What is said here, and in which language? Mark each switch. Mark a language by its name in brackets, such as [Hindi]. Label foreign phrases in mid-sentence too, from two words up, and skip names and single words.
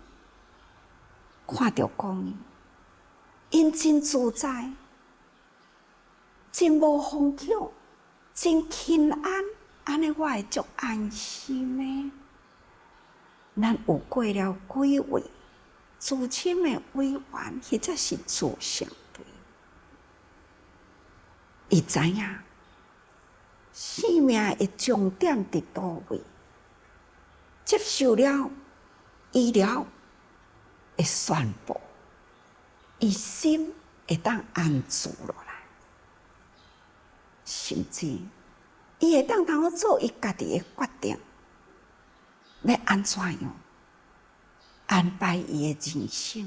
[Min Nan Chinese] 看到讲，因真自在，真无风险，真轻安，安尼我会足安心的。咱有过了几位资深的委员，或者是自相对，伊知影生命的重点伫倒位，接受了医疗的宣布，伊心会当安住落来，甚至伊会当通做伊家己的决定，要安怎样安排伊的人生。